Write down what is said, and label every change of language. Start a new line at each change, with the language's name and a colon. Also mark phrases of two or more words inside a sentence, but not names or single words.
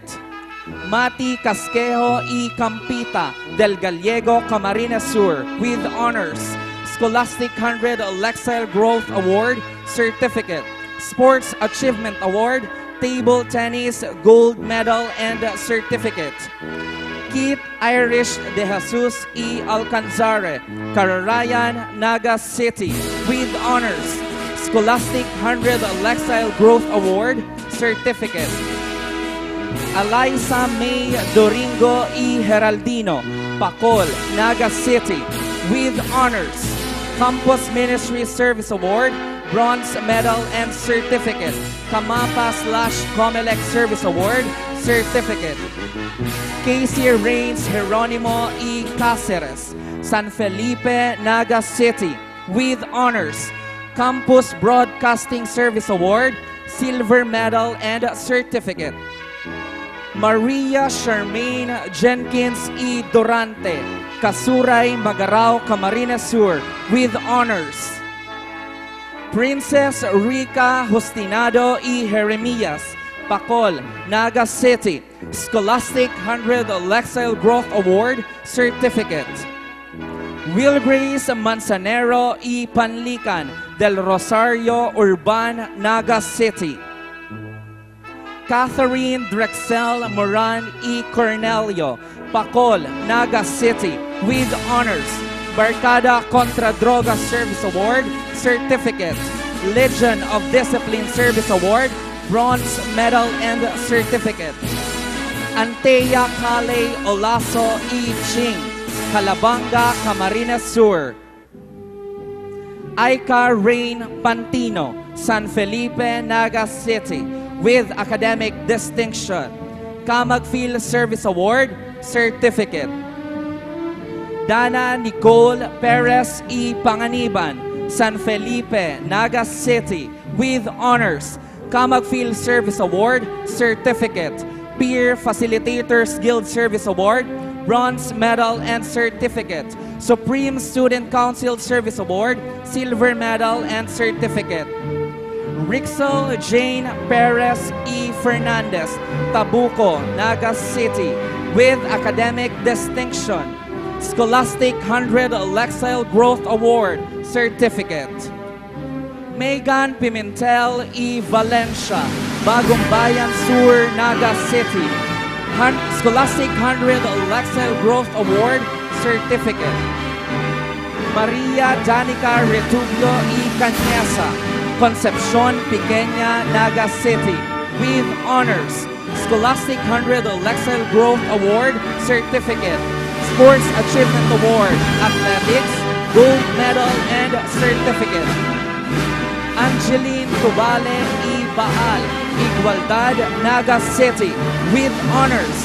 English: Mati Casquejo E. Campita, Del Gallego, Camarines Sur, with honors. Scholastic 100 Lexile Growth Award, Certificate. Sports Achievement Award, Table Tennis, Gold Medal and Certificate. Keith Irish De Jesus E. Alcanzare, Cararayan, Naga City, with honors. Scholastic 100 Lexile Growth Award, Certificate. Eliza May Doringo E. Heraldino, Pacol, Naga City, with honors. Campus Ministry Service Award, Bronze Medal and Certificate. Kamapa/Comelec Service Award, Certificate. Casey Reigns Geronimo E. Cáceres, San Felipe, Naga City, with honors. Campus Broadcasting Service Award, Silver Medal and Certificate. Maria Charmaine Jenkins E. Durante, Kasuray, Magarao, Camarines Sur, with honors. Princess Rica Justinado E. Jeremias, Pacol, Naga City, Scholastic 100 Lexile Growth Award, Certificate. Will Grace Manzanero E. Panlican, Del Rosario, Urban, Naga City. Catherine Drexel Moran E. Cornelio, Pacol, Naga City, with honors. Barkada Contra Droga Service Award, Certificate. Legion of Discipline Service Award, Bronze Medal and Certificate. Antea Kale Olaso E. Ching, Calabanga, Camarines Sur. Aika Rain Pantino, San Felipe, Naga City, with academic distinction. Camagfield Service Award, Certificate. Dana Nicole Perez E. Panganiban, San Felipe, Naga City, with honors. Kamag Field Service Award, Certificate. Peer Facilitators Guild Service Award, Bronze Medal and Certificate. Supreme Student Council Service Award, Silver Medal and Certificate. Rixel Jane Perez E. Fernandez, Tabuco, Naga City, with academic distinction. Scholastic 100 Lexile Growth Award, Certificate. Megan Pimentel E. Valencia, Bagong Bayan Sur, Naga City. Scholastic 100 Lexile Growth Award, Certificate. Maria Danica Retublo E. Cañesa, Concepcion Pequeña, Naga City, with honors. Scholastic 100 Lexile Growth Award, Certificate. Sports Achievement Award, Athletics, Gold Medal and Certificate. Angeline Tubale E. Baal, Igualdad, Naga City, with honors.